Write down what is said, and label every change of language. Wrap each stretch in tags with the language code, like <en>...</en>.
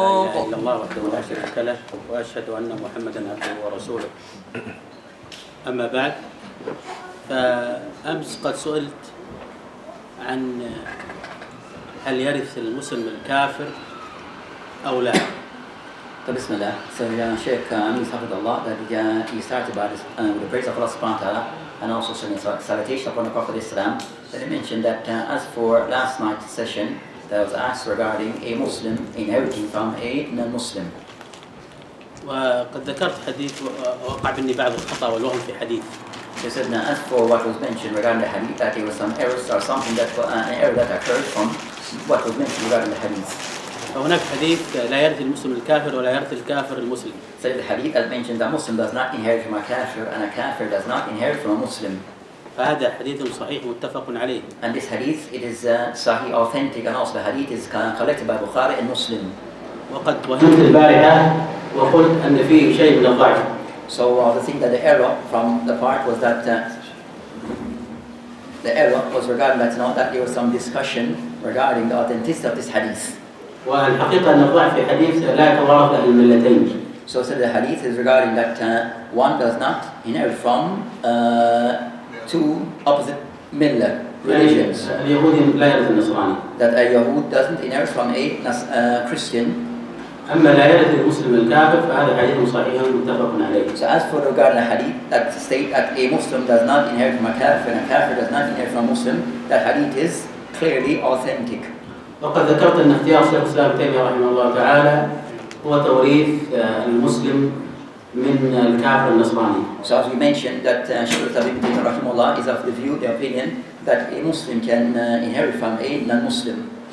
<ar>لا إله إلا الله وحده لا شريك له وأشهد أن محمدا عبده ورسوله. أما بعد، فأمس قد سئلت عن هل يرث المسلم الكافر أو لا. Bismillah.</ar> <en>So Shaykh Amis Hafidullah, that he started by this, with the praise of Allah subhanahu wa ta'ala and also salutation upon the Prophet Islam. Then he mentioned that as for last night's session, that was asked regarding a Muslim inheriting from a non-Muslim.</en> <ar>وقد ذكرت حديث وقع مني بعض الخطأ والوهم في حديث.</ar> <en>He said, now, as for what was mentioned regarding the hadith, that there was some errors or something that an error that occurred from what was mentioned regarding the hadith.</en> <ar>فهناك حديث لا يرث المسلم الكافر ولا يرث الكافر المسلم.</ar> <en>So the hadith that mentioned that Muslim does not inherit from a kafir and a kafir does not inherit from a Muslim.</en> <ar>فهذا حديث صحيح متفق عليه.</ar> <en>And this hadith, it is sahih, authentic, and also the hadith is collected by Bukhari and Muslim.</en> <ar>وقد وهمت البارحة وقلت أن فيه شيء من الضعف.</ar> <en>So the thing that the error from the part was that the error was regarding that there was some discussion regarding the authenticity of this hadith.</en> <ar>والحقيقة أن الضعف في حديث لا يتوارث أهل الملتين.</ar> <en>So the hadith is regarding that one does not inherit from two opposite millah religions.</en> <ar>اليهودي لا يرث النصراني.</ar> <en>That a Yahud doesn't inherit from a Christian.</en> <ar>أما لا يرث المسلم الكافر فهذا حديث صحيح متفق عليه.</ar> <en>So as for regarding the hadith that state that a Muslim does not inherit from a kafir and a kafir does not inherit from a Muslim, that hadith is clearly authentic.</en> <ar>وقد ذكرت أن اختيار شيخ الإسلام ابن تيمية رحمه الله تعالى هو توريث المسلم من الكافر النصراني.</ar> <en>So as we mentioned that Shaykh Ibn Taymeeyah rahimahullah is of the view, the opinion that a Muslim can inherit from a non-Muslim.</en>